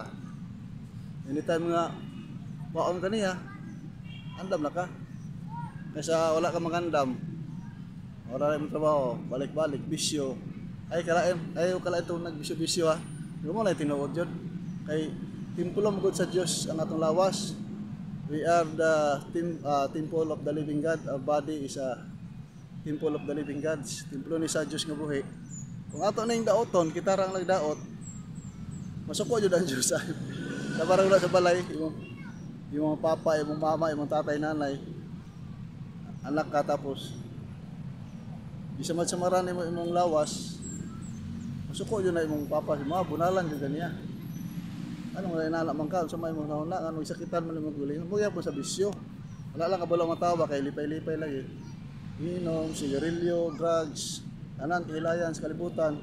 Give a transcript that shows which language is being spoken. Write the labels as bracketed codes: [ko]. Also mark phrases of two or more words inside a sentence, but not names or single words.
[ceb] Anytime nga paon ka niya andam na ka. Kaysa wala ka magandam. Wala rin trabaho, balik-balik bisyo. Ay kalain tong nagbisyo-bisyo ha. Di mo na tinuod jud kay templo mo gud sa Dios ang atong lawas. [en] We are the temple of the living God. Our body is a temple of the living God. [ceb] Templo ni sa Diyos nga buhi. Kung ato na yung daoton, kita rang nagdaot, masuko jud ang Diyos. Sa barang wala sa balay, yung mga papa, yung mga mama, yung mga tatay, nanay, anak ka tapos, di samad-samaran mo imong lawas, masuko jud na imong papa, mga bunalan jud ganiya. Anong wala inala man ka, sa may mga nauna, anong isakitan man yung maguling, mga po sa bisyo. Wala lang kabalo matawa, kay lipay-lipay lagi. Inom, sigarilyo, drugs, tanan, kahilayan sa kalibutan.